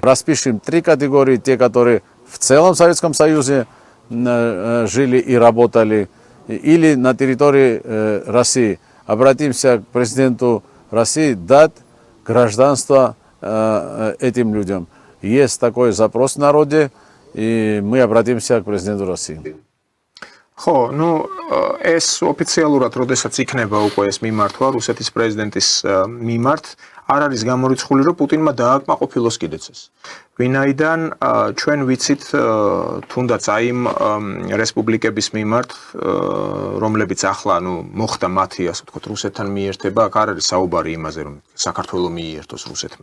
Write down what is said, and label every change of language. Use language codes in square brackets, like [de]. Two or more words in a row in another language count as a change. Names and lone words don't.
[ru] Распишем 3 категории: те, которые в целом в Советском Союзе жили и работали, или на территории России. Обратимся к президенту России дать гражданство этим людям. Есть такой запрос в народе, и мы обратимся к президенту России. [ka] ხო, ну ეს ოფიციალურად როდესაც იქნება უკვე ეს მიმართვა რუსეთის პრეზიდენტის მიმართ, არ არის გამორიცხული რომ პუტინმა დააკმაყოფილოს კიდეც ეს. ვინაიდან ჩვენ ვიცით თუნდაც აი იმ რესპუბლიკების მიმართ, რომლებიც ახლა მოხდა მათი ასე ვთქვათ რუსეთთან მიერთება, აქ არ არის საუბარი იმაზე რომ საქართველოს მიერთოს რუსეთმა.